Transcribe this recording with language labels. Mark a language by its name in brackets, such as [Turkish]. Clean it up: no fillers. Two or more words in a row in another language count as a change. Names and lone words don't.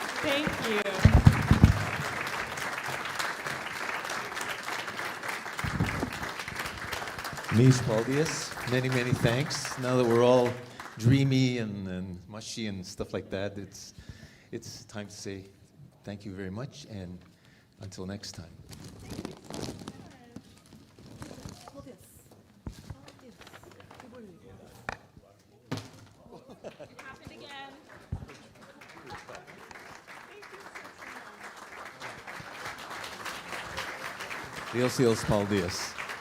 [English] Thank you. [Latvian] Mīs paldies. [English] Many, many thanks. Now that we're all dreamy and mushy and stuff like that, it's time to say thank you very much, and until next time. It happened again. [Latvian] Liels paldies.